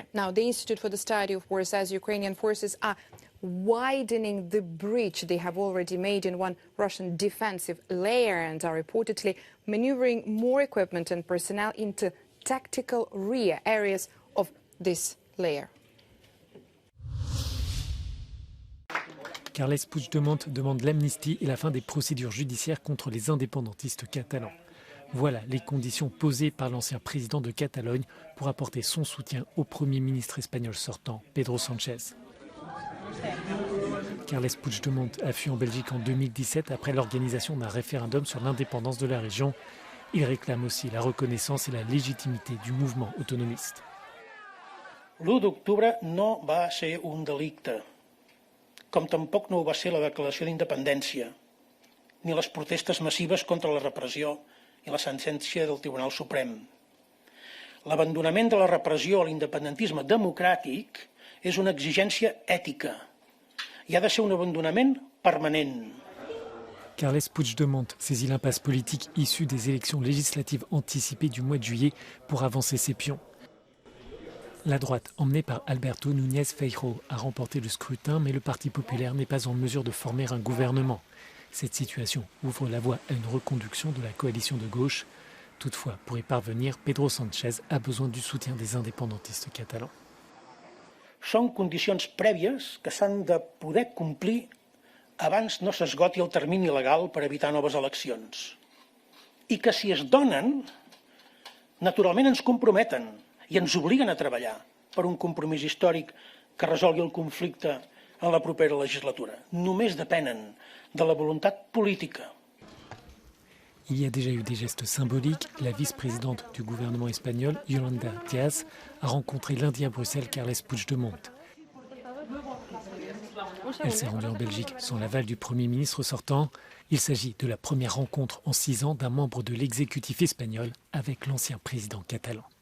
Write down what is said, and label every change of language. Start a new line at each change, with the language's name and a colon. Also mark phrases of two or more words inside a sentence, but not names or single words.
English: Now, the Institute for the Study of War says Ukrainian forces are widening the breach they have already made in one Russian defensive layer and are reportedly maneuvering more equipment and personnel into tactical rear areas of this layer.
French: Carles Puigdemont demande l'amnistie et la fin des procédures judiciaires contre les indépendantistes catalans. Voilà les conditions posées par l'ancien président de Catalogne pour apporter son soutien au Premier ministre espagnol sortant, Pedro Sánchez. Carles Puigdemont a fui en Belgique en 2017 après l'organisation d'un référendum sur l'indépendance de la région. Il réclame aussi la reconnaissance et la légitimité du mouvement autonomiste.
Catalan: L'1 d'octubre no va ser un delicte, com tampoc no ho va ser la declaració d'independència, ni les protestes massives contra la repressió i la sentència del Tribunal Suprem. L'abandonament de la repressió a l'independentisme democràtic és una exigència ètica i ha de ser un abandonament permanent.
French: Carles Puigdemont saisit l'impasse politique issue des élections législatives anticipées du mois de juillet pour avancer ses pions. La droite, emmenée par Alberto Núñez Feijóo, a remporté le scrutin, mais le Parti populaire n'est pas en mesure de former un gouvernement. Cette situation ouvre la voie à une reconduction de la coalition de gauche. Toutefois, pour y parvenir, Pedro Sánchez a besoin du soutien des indépendantistes catalans.
Catalan: Són condicions prèvies que s'han de poder complir abans no s'esgoti el termini legal per evitar noves eleccions. I que si es donen, naturalment ens comprometen i ens obliguen a treballar per un compromís històric que resolgui el conflicte en la propera legislatura. Només depenen de la volontat política.
French: Il y a déjà eu des gestes symboliques. La vice-présidente du gouvernement espagnol, Yolanda Díaz, a rencontré lundi à Bruxelles Carles Puigdemont. Elle s'est rendue en Belgique sans l'aval du Premier ministre sortant. Il s'agit de la première rencontre en 6 ans d'un membre de l'exécutif espagnol avec l'ancien président catalan.